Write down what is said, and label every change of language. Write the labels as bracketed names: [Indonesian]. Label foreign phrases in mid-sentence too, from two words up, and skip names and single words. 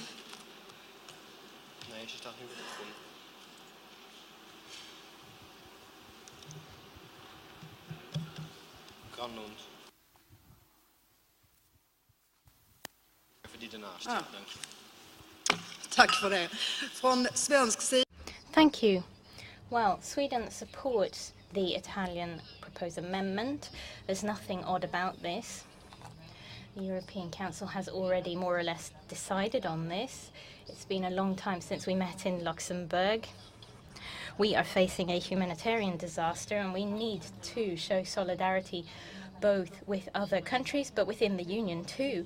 [Dutch] Nee, ze staat nu weer gevonden. Granlund. Even die ernaast. Dank je. [Swedish] Tack för det. Från svensk sida. [English] Thank you. Well, Sweden supports the Italian proposed amendment. There's nothing odd about this. The European Council has already more or less decided on this. It's been a long time since we met in Luxembourg. We are facing a humanitarian disaster, and we need to show solidarity both with other countries but within the Union too.